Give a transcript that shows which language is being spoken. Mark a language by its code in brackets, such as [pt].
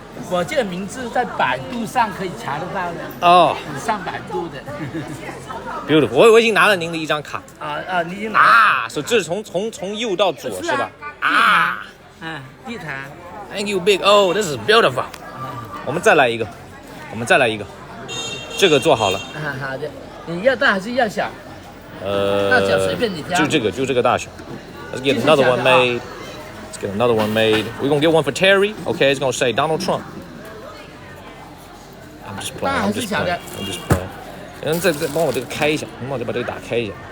[zh] 我这个名字在百度上可以查得到的。哦，你上百度的。 Beautiful， 我已经拿了您的一张卡。你已经拿了。啊，所以这是从右到左是吧？啊，地毯。 [en] Thank you, Big O. This is beautiful. [zh] 我们再来一个，这个做好了。好的，你要大还是要小？大小随便你挑。就这个大小。 [en] Let's get another one made. Let's get another one made. We're gonna get one for Terry. Okay, it's gonna say Donald Trump. I'm just playing. [zh] And 再帮我这个开一下，帮我再把这个打开一下。